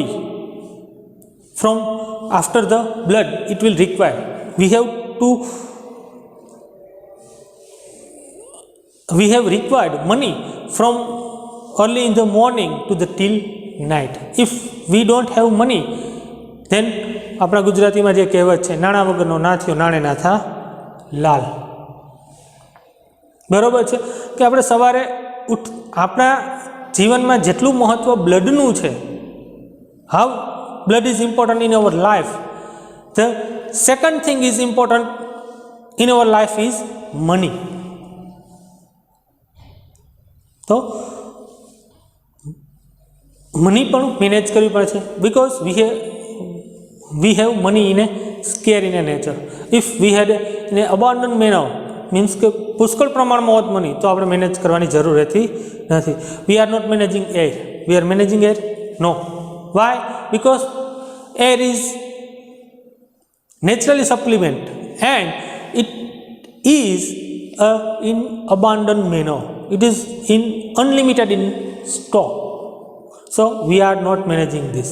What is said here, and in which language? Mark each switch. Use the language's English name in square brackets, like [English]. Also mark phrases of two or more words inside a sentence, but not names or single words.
[English] From after the blood it will require, we have required money from early in the morning to the till night. If we don't have money, then [Gujarati] આપણા ગુજરાતીમાં જે કહેવત છે, નાણાં વગરનો ના થયો નાણે ના થા લાલ. બરાબર છે કે આપણે સવારે આપણા જીવનમાં જેટલું મહત્ત્વ બ્લડનું છે, [English] હાઉ blood is important in our life, the second thing is important in our life is money. [Gujarati] તો મની પણ મેનેજ કરવી પડે છે, [English] because we have money in a scarce in a nature. If we had in a abundant manner, means [Gujarati] કે પુષ્કળ પ્રમાણમાં હોત મની, તો આપણે મેનેજ કરવાની જરૂર રહેતી નથી. [English] We are not managing air. We are managing air? No. Why? Because air is naturally supplement and it is in abundant manner. It is in unlimited in stock. So we are not managing this.